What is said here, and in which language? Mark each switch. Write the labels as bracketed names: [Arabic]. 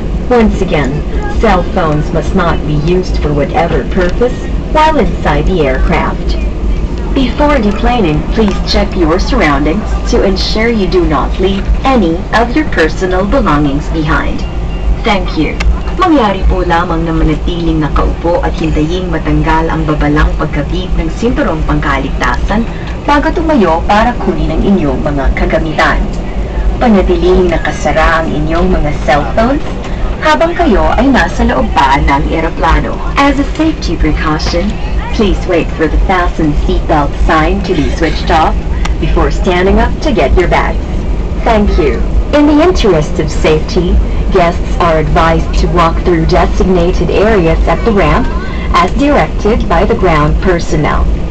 [English] Once again, cell phones must not be used for whatever purpose while inside the aircraft. Before deplaning, please check your surroundings to ensure you do not leave any of your personal belongings behind. Thank you. [Filipino] Mangyari po lamang na manatiling nakaupo at hintayin matanggal ang babalang pagkabit ng sinturong pangkaligtasan bago tumayo para kunin ang inyong mga kagamitan. Panatiling nakasara ang inyong mga cellphones habang kayo ay nasa loob pa ng eroplano. [English] As a safety precaution, please wait for the fasten seatbelt sign to be switched off before standing up to get your bags. Thank you. In the interest of safety, guests are advised to walk through designated areas at the ramp as directed by the ground personnel.